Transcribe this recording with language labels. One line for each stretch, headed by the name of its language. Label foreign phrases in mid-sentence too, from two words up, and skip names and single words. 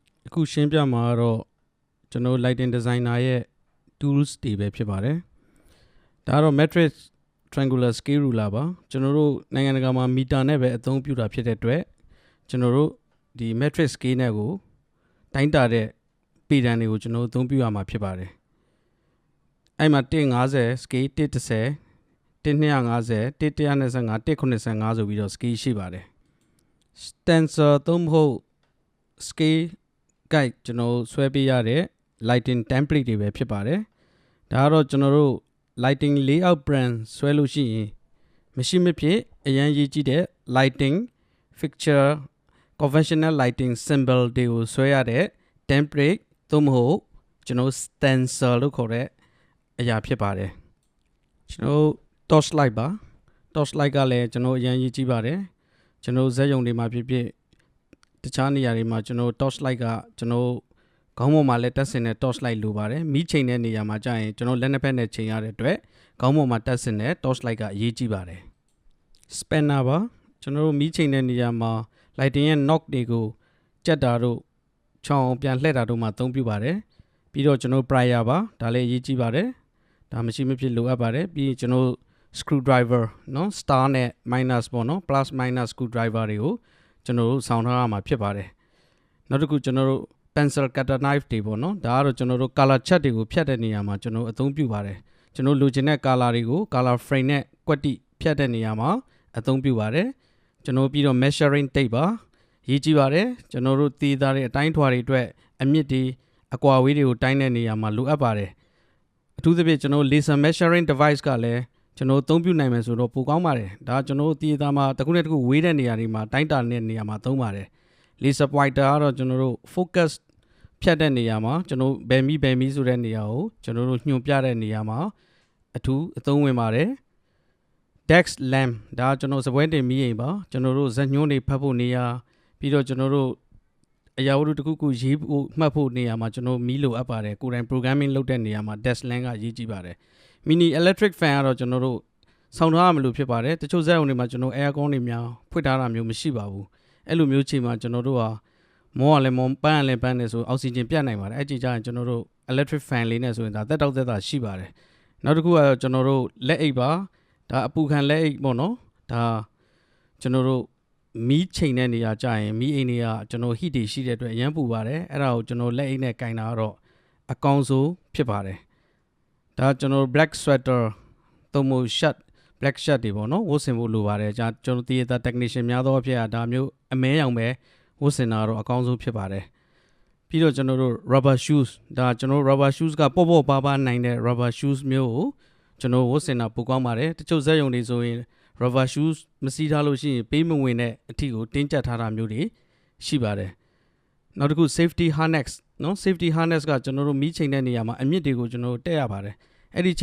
Burmese: အခုရှင်းပြမှာတော့ကျွန်တော်
English: lighting designer
Burmese: ရဲ့ tools တွေပဲဖြစ်ပါတယ်ဒါကတော့
English: matrix triangular scale ruler
Burmese: ပါကျွန်တော်တို့နိုင်ငံတကာမှာမီတာနဲ့ပဲအသုံးပြုတာဖြစ်တဲ့အတွက်ကျွန်တော်တို့ဒီ
English: matrix scale
Burmese: နဲ့ကိုတိုင်းတာတဲ့ပေတံတွေကိုကျွန်တော်တို့အသုံးပြုရမှာဖြစ်ပါတယ်အဲ့မှာ150 scale 130 1250 1125 195ဆိုပြီးတော့ scale ရှိပါတယ် stencil သုံးဖို့
English: scale guide
Burmese: ကျွန်တော်ဆွဲပေးရတဲ့
English: lighting template
Burmese: တွေပဲဖြစ်ပါတယ်ဒါကတော့ကျွန်တော်တို့
English: lighting layout brand
Burmese: ဆွဲလို့ရှိရင်မရှိမဖြစ် အရင်ရေးကြည့်တဲ့
English: lighting fixture conventional lighting symbol
Burmese: တွေကိုဆွဲရတဲ့ template သို့မဟုတ်ကျွန်တော် stencil လို့ခေါ်တဲ့အရာဖြစ်ပါတယ်ကျွန်တော်
English: torch light
Burmese: ပါ
English: torch light
Burmese: ကလည်းကျွန်တော်အရင်ရေးကြည့်ပါတယ်ကျွန်တော်ဇက်ရုံတွေမှာဖြစ်ဖြစ်တခြားနေရာတွေမှာကျွန်တော်
English: torch light
Burmese: ကကျွန်တော်ခေါင်းပေါ်မှာလည်းတက်ဆင်တဲ့
English: torch light
Burmese: လိုပါတယ်မီးချိန်တဲ့နေရာမှာ ကြာရင်ကျွန်တော်လက်နှစ်ဖက်နဲ့ချိန်ရတဲ့အတွက်ခေါင်းပေါ်မှာတက်ဆင်တဲ့
English: torch light
Burmese: ကအရေးကြီးပါတယ် spanner ပါကျွန်တော်တို့မီးချိန်တဲ့နေရာမှာ lighting ရဲ့ knob တွေကိုကြက်တာတို့ချောင်းပြန်လှည့်တာတို့မှာအသုံးပြုပါတယ်ပြီးတော့ကျွန်တော် plier ပါဒါလည်းအရေးကြီးပါတယ် ဒါမရှိမဖြစ်လိုအပ်ပါတယ်ပြီးရင်ကျွန်တော် screwdriver เนาะ star နဲ့ minus ပေါ့เนาะ
English: plus minus screwdriver
Burmese: တွေကိုကျွန်တော်တို့ဆောင်းထားရမှာဖြစ်ပါတယ်နောက်တစ်ခုကျွန်တော်တို့
English: pencil cutter knife
Burmese: တွေပေါ့နော်ဒါကတော့ကျွန်တော်တို့ color chart တွေကိုဖြတ်တဲ့နေရာမှာကျွန်တော်အသုံးပြုပါတယ်ကျွန်တော်လိုချင်တဲ့ color တွေကို
English: color frame
Burmese: နဲ့ကွက်တိဖြတ်တဲ့နေရာမှာအသုံးပြုပါတယ်ကျွန်တော်ပြီးတော့
English: measuring tape
Burmese: ပါရေးကြည့်ပါတယ်ကျွန်တော်တို့တည်သားတဲ့အတိုင်းထွာတွေအတွက်အမြင့်တွေအကွာဝေးတွေကိုတိုင်းတဲ့နေရာမှာလိုအပ်ပါတယ်အထူးသဖြင့်ကျွန်တော်
English: laser measuring device
Burmese: ကလည်းကျွန်တော်အသုံးပြုနိုင်မယ်ဆိုတော့ပိုကောင်းပါတယ်ဒါကျွန်တော်တည်သားမှာတစ်ခုနဲ့တစ်ခုဝေးတဲ့နေရာတွေမှာတိုင်းတာတဲ့နေရာမှာသုံးပါတယ်
English: laser pointer
Burmese: ကတော့ကျွန်တော်တို့ focus ဖြတ်တဲ့နေရာမှာကျွန်တော်ဘယ်မီဆိုတဲ့နေရာကိုကျွန်တော်တို့ညွှန်ပြတဲ့နေရာမှာအထူးအသုံးဝင်ပါတယ်
English: desk lamp
Burmese: ဒါကျွန်တော်စပွဲတင်မီးအိမ်ပါကျွန်တော်တို့ဇက်ညွှန်းတွေဖတ်ဖို့နေရာပြီးတော့ကျွန်တော်တို့အရာဝတ္ထုတစ်ခုခုရေးဖို့မှတ်ဖို့နေ ရာမှာကျွန်တော်မီးလိုအပ်ပါတယ်ကိုယ်တိုင် programming လုပ်တဲ့နေရာမှာ
English: desk lamp
Burmese: ကရေးကြည့်ပါတယ်
English: mini electric fan
Burmese: ကတော့ကျွန်တော်တို့ဆောင်းထားရမလို့ဖြစ်ပါတယ်တချို့ဇက်ရုံတွေမှာကျွန်တော် aircon တွေများဖွင့်ထားတာမျိုးမရှိပါဘူးအဲ့လိုမျိုးချိန်မှာကျွန်တော်တို့ဟာမောကလည်းမောပန်းလည်းပန်းနေဆိုအောက်ဆီဂျင်ပြတ်နိုင်ပါတယ်အဲ့ကြည့်ကြရင်ကျွန်တော်တို့
English: electric fan
Burmese: လေးနဲ့ဆိုရင်ဒါတက်တောက်သက်သာရှိပါတယ်နောက်တစ်ခုကတော့ကျွန်တော်တို့လက်အိတ်ပါဒါအပူခံ လက်အိတ်ပေါ့နော်ဒါကျွန်တော်တို့မီးချိန်တဲ့နေရာကြာရင်မီးအိမ်တွေကကျွန်တော် heat တွေရှိတဲ့အတွက်အရမ်းပူပါတယ်အဲ့ဒါကိုကျွန်တော်လက်အိတ်နဲ့ကင်တာကတော့အကောင်းဆုံးဖြစ်ပါတယ်ဒါကျွန်တော်
English: black sweater
Burmese: သို့မဟုတ်
English: shirt black shirt
Burmese: တွေပေါ့နော်ဝတ်ဆင်ဖို့လိုပါတယ်ကျွန်တော်တည်ရ technician များသောအဖြစ်ဒါမျိုးအမဲရောင်ပဲဝတ်ဆင်တာတော့အကောင်းဆုံးဖြစ်ပါတယ်ပြီးတော့ကျွန်တော်တို့
English: rubber shoes
Burmese: ဒါကျွန် တော်
English: rubber shoes
Burmese: ကပေါ့ပါနိုင်တဲ့
English: rubber shoes
Burmese: မျိုးကိုကျွန်တော်ဝတ်ဆင်တာပိုကောင်းပါတယ်တချို့ဇက်ရုံတွေဆိုရင်
English: rubber shoes
Burmese: မစီးထားလို့ရှိရင်ပေးမဝင်တဲ့အထီကိုတင်းကျပ်ထားတာမျိုးတွေရှိပါတယ်နောက်တစ်ခု
English: safety harness
Burmese: နော်
English: safety harness
Burmese: ကကျွန်တော်တို့မီးချိန်တဲ့နေရာမှာအမြင့်တွေကိုကျွန်တော်တို့တက်ရပါတယ်အဲ့ဒီ